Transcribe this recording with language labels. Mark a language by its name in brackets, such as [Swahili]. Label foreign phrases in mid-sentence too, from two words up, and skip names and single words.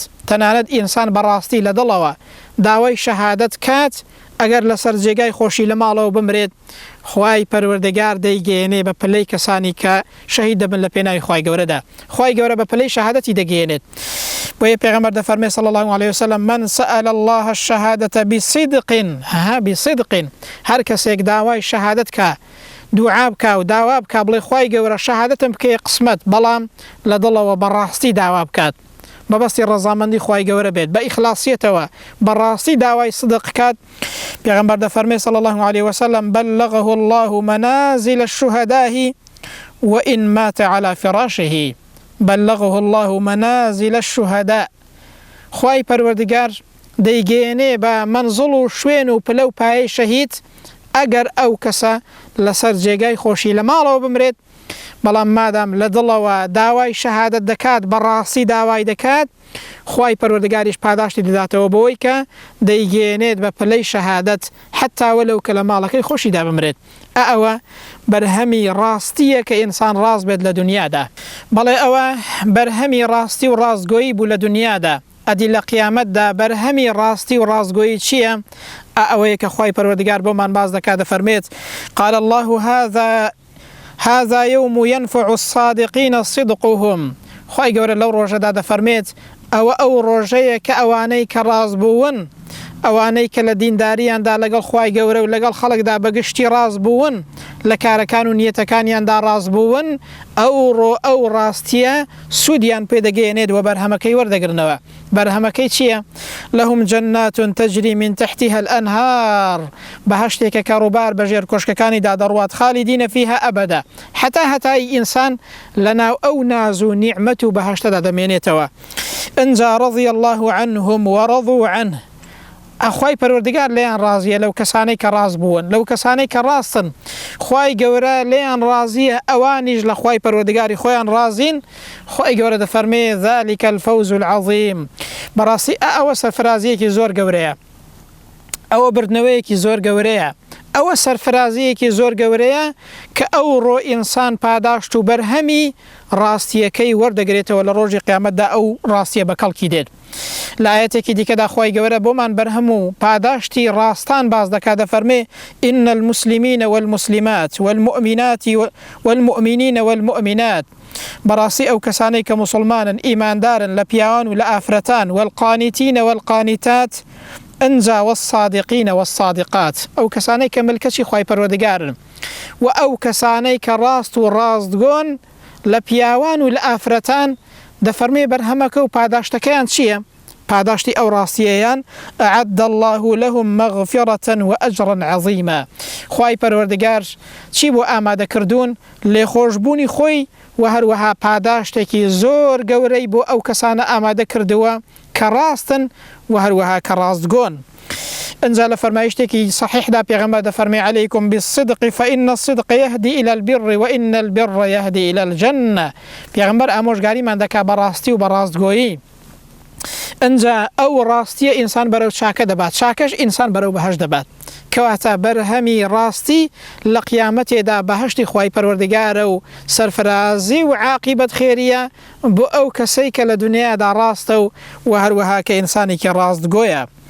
[Central Kurdish] تەنانەت ئینسان بەڕاستی لە دڵەوە داوای شەهادەت کات ئەگەر لەسەر جێگای خۆشی لە ماڵەوە بمرێت خوای پەروەردگار دەیگەێنێ بە پلەی کەسانی کە شەهید دەبن لە پێناوی خوای گەورەدا. خوای گەورە بە پلەی شەهادەتی دەگەێنێت. بۆیە پێغەمبەر دەفەرمێ [Arabic] صلی الله عليه وسلم من سأل الله الشهادة [Central Kurdish] بصدق هەر کەسێک داوای شەهادەت کە دوعا بکە و داوا بکە بڵێ خوای گەورە شەهادەتم بکەی قسمەت بەڵام لە دڵەوە بەڕاستی داوا بکات بەبەستی ڕەزامەندی خوای گەورە بێت بە ئیخلاصیەتەوە بەڕاستی داوای صدق کات. پێغەمبەر دەفەرمێ [Arabic] صلی الله عليه وسلم بلغه الله منازل الشهداء وإن مات على فراشه بلغه الله منازل الشهداء. [Central Kurdish] خوای پەروەردگار دەیگەێنێ بە منزڵ و شوێن و پلە و پایەی شەهید ئەگەر ئەو کەسە لەسەر جێگای خۆشی لە ماڵەوە بمرێت بەڵام مادام لە دڵەوە داوای شەهادەت دەکات بەڕاستی داوای دەکات خوای پەروەردگاریش پاداشتی دەداتەوە بۆی کە دەیگەێنێت بە پلەی شەهادەت حتا وەلەو کە لە ماڵەکەی خۆشیدا بمرێت. ئەوە بەرهەمی ڕاستیە کە ئینسان ڕاست بێت لە دنیادا. بەڵێ ئەوە بەرهەمی ڕاستی و ڕاستگۆیی بوو لە دنیادا. ئەدی لە قیامەتدا بەرهەمی ڕاستی و ڕاستگۆیی چییە؟ ئەوەیە کە خوای پەروەردگار بۆمان باز دەکات دەفەرمێت [Arabic] قال الله هذا يوم ينفع الصادقين صدقهم. [Central Kurdish] خوای گەورە لەو ڕۆژەدا دەفەرمێت ئەو ڕۆژەیە کە ئەوانەی کە ڕاست بوون ئەوانەی کە لە دینداریاندا لەگەڵ خوای گەورە و لەگەڵ خەڵکدا بەگشتی ڕاست بوون لە کارەکان و نیەتەکانیاندا ڕاست بوون ئەو ڕاستیە سوودیان پێدەگەێنێت و بەرهەمەکەی وەردەگرنەوە. بەرهەمەکەی چییە؟ لەهم جەنات تەجری [Arabic] من تحتها الأنهار [Central Kurdish] بەهەشتێکە کە ڕووبار بەژێر کۆشکەکانیدا دەڕوات خالیدینە فیها ئەبەدا هەتای ئینسان لەناو ئەو ناز و نیعمەت و بەهەشتەدا دەمێنێتەوە. [Arabic] ئەنجا رضي الله عنهم ورضوا عنه. [Central Kurdish] ئەخوای پەروەردگار لێیان ڕازیە لەو کەسانەی کە ڕاست بوون لەو کەسانەی کە ڕاستن خوای گەورە لێیان ڕازیە ئەوانیش لە خوای پەروەردگاری خۆیان ڕازین. خوای گەورە دەفەرمێ [Arabic] ذلك الفوز العظیم. [Central Kurdish] بەڕاستی ئەوە سەرفرازیەکی زۆر گەورەیە ئەوە بردنەوەیەکی زۆر گەورەیە ئەوە سەرفرازیەکی زۆر گەورەیە کە ئەوڕۆ ئینسان پاداشت و بەرهەمی ڕاستیەکەی وەردەگرێتەوە لە ڕۆژی قیامەتدا ئەو ڕاستیە بە کەڵکی دێت. لە ئاەتێکی دیکەدا خوای گەورە بۆمان بەرهەم و پاداشتی ڕاستان باز دەکات دەفەرمێ [Arabic] إن المسلمين والمسلمات والمؤمنات والمؤمنين والمؤمنات. [Central Kurdish] بەڕاستی ئەو کەسانەی کە مسلمانن ئیماندارن لە پیاوان و لە ئافرەتان [Arabic] والقانتين والقانتات [Central Kurdish] ئەنجا [Arabic] والصادقين والصادقات [Central Kurdish] ئەو کەسانەی کە ملکەچی خوای پەروەردگارن و ئەو کەسانەی کە ڕاست و ڕاستگۆن لە پیاوان و لە ئافرەتان دەفەرمێ بەرهەمەکە و پاداشتەکەیان چییە؟ پاداشتی ئەو ڕاستیەیان [Arabic] أعد الله لهم مغفرة وأجرا عظيما. [Central Kurdish] خوای پەروەردگار چی بۆ ئامادەکردوون؟ لێخۆشبوونی خۆی و هەروەها پاداشتێکی زۆر گەورەی بۆ ئەو کەسانە ئامادە کردووە کە ڕاستن و هەروەها کە ڕاستگۆن. ئەنجا لە فەرمایشتێکی صحیحدا پێغەمبەر دەفەرمێ [Arabic] عليكم بالصدق فإن الصدق يهدي إلى البر وإن البر يهدي إلى الجنة. [Central Kurdish] پێغەمبەر ئامۆژگاریمان دەکا بەڕاستی و بەڕاستگۆیی. ئەنجا ئەو ڕاستیە ئینسان بەرەو چاکە دەبات چاکەش ئینسان بەرەو بەهەشت دەبات. کەواتە بەرهەمی ڕاستی لە قیامەتێدا بەهەشتی خوای پەروەردگارە و سەرفرازی و عاقیبەت خێریە بۆ ئەو کەسەی کە لە دنیادا ڕاستە و هەروەها کە ئینسانێکی ڕاستگۆیە.